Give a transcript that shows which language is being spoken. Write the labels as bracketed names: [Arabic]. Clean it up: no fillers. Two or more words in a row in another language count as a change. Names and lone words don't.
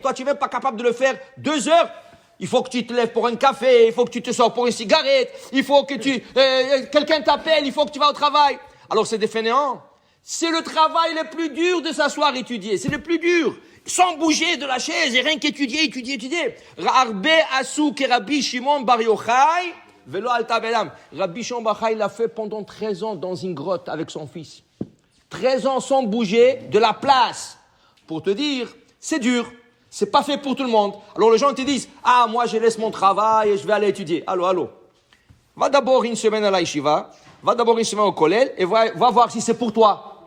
[French] Toi, tu n'es même pas capable de le faire 2 heures. Il faut que tu te lèves pour un café, il faut que tu te sors pour une cigarette, il faut que quelqu'un t'appelle, il faut que tu vas au travail. Alors, c'est des fainéants. C'est le travail le plus dur de s'asseoir et étudier. C'est le plus dur. Sans bouger de la chaise et rien qu'étudier. [Hebrew] הרבה עשו כרבי שמעון בר יוחאי ולא עלתה בידם. [French] Rabbi Shimon Bar Yochai l'a fait pendant 13 ans dans une grotte avec son fils. 13 ans sans bouger de la place. Pour te dire, c'est dur. C'est pas fait pour tout le monde. Alors les gens te disent, ah, moi je laisse mon travail et je vais aller étudier. Allô. Va d'abord une semaine à la yeshiva, va d'abord une semaine au kollel et va voir si c'est pour toi.